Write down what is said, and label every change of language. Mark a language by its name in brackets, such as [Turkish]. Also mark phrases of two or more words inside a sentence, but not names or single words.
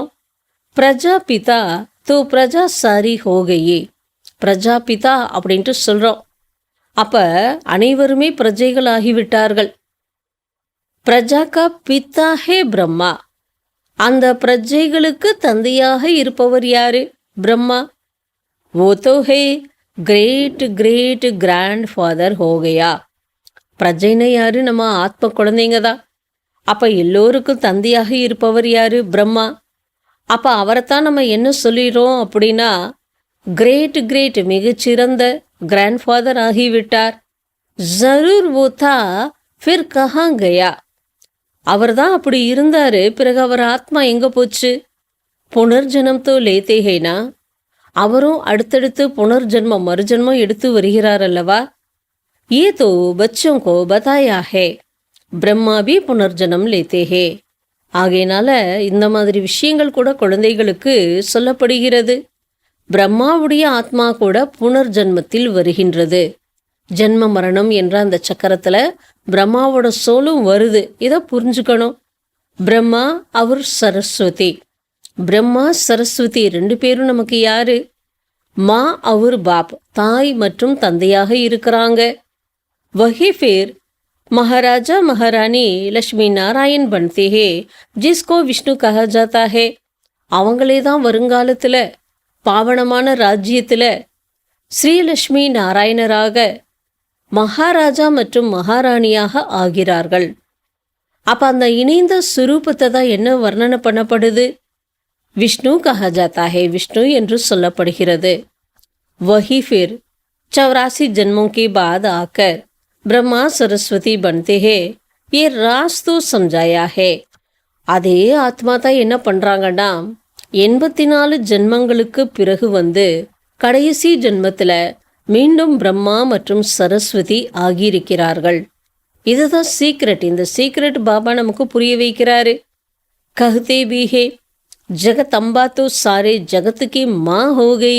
[Hindi] प्रजापिता तो प्रजा सारी हो गए. [Tamil] பிரஜாபிதா அப்படின்ட்டு சொல்கிறோம். அப்போ அனைவருமே பிரஜைகள் ஆகிவிட்டார்கள். [Hindi] प्रजा का पिता है ब्रह्मा. [Tamil] அந்த பிரஜைகளுக்கு தந்தையாக இருப்பவர் யாரு? பிரம்மா. [Hindi] वो तो है [English] great great grand father [Hindi] हो गया. [Tamil] பிரஜைனா யாரு? நம்ம ஆத்ம குழந்தைங்க தான். அப்போ எல்லோருக்கும் தந்தையாக இருப்பவர் யாரு? பிரம்மா. அப்போ அவரைத்தான் நம்ம என்ன சொல்லிடுறோம் அப்படின்னா [English] great great [Tamil] மிகச்சிறந்த [English] grand father [Tamil] ஆகிவிட்டார். [Hindi] ஜரூர் वो था फिर कहाँ गया. [Tamil] அவர் தான் அப்படி இருந்தார், பிறகு அவர் ஆத்மா எங்கே போச்சு? [Hindi] पुनर्जन्म तो लेते हैं ना. [Tamil] அவரும் அடுத்தடுத்து புனர்ஜன்மம் மறுஜன்மம் எடுத்து வருகிறார் அல்லவா. [Hindi] ये तो बच्चों को बताया है ब्रह्मा भी पुनर्जन्म लेते हैं. [Tamil] ஆகையினால இந்த மாதிரி விஷயங்கள் கூட குழந்தைகளுக்கு சொல்லப்படுகிறது. பிரம்மாவுடைய ஆத்மா கூட புனர்ஜன்மத்தில் வருகின்றது. ஜென்ம மரணம் என்ற அந்த சக்கரத்தில் பிரம்மாவோட சோலும் வருது. இதை புரிஞ்சுக்கணும். பிரம்மா, அவர் சரஸ்வதி. பிரம்மா சரஸ்வதி 2 பேரும் நமக்கு யாரு? மா அவர் பாப், தாய் மற்றும் தந்தையாக இருக்கிறாங்க. [Hindi] वही फिर महाराजा महारानी लक्ष्मी नारायण बनते हैं, जिसको विष्णु कहा जाता है. [Tamil] அவங்களே தான் வருங்காலத்தில் பாவனமான ராஜ்யத்தில் ஸ்ரீலக்ஷ்மி நாராயணராக மகாராஜா மற்றும் மகாராணியாக ஆகிறார்கள். அப்போ அந்த இணைந்த சுரூபத்தை தான் என்ன வர்ணனை பண்ணப்படுது? [Hindi] विष्णु कहा जाता है, [Tamil] விஷ்ணு என்று சொல்லப்படுகிறது. [Hindi] वही फिर 84 जन्मों के बाद आकर ब्रह्मा सरस्वती बनते हैं, ये राज तो समझाया है. [Tamil] அதே ஆத்மா தான் என்ன பண்ணுறாங்கன்னா 84 ஜென்மங்களுக்கு பிறகு வந்து கடைசி ஜென்மத்தில் மீண்டும் பிரம்மா மற்றும் சரஸ்வதி ஆகியிருக்கிறார்கள். இதுதான் சீக்ரெட். இந்த சீக்ரெட் பாபா நமக்கு புரிய வைக்கிறாரு. [Hindi] कहते भी हैं जगत अम्बा तो सारे जगत को माँ हो गई.